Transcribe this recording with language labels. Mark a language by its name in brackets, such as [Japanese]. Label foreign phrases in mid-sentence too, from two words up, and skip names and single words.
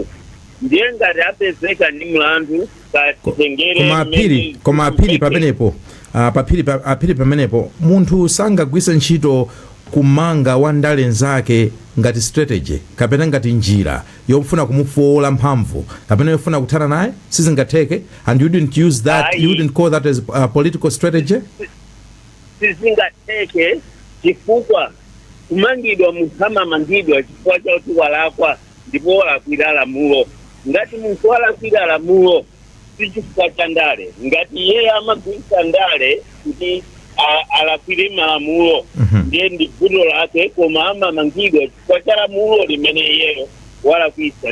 [Nyanja] Ndiye ngati apezeka ndi mlandu katitengere koma aphiri pamenepo aphiri pamenepo munthu sangagwise ntchito kumanga wandale nzake ngati strategy kapena ngati njira yofuna kumufola mphamvu kapena yofuna kuthana naye sizingatheke, [English] and you didn't use that, you wouldn't call that as a political strategy? [Nyanja] Sizingatheke chifukwa kumangidwa munthu amamangidwa chifukwa chakuti walakwa ndipo walakwira lamulo. Ngati munthu walakwira lamulo si chifukwa cha ndale, ngati iye amagwisa ndale kuti alakwire malamulo ndiye ndi vuto lake, koma amamangidwa chifukwa cha lamulo limene iyeyo walakwisa.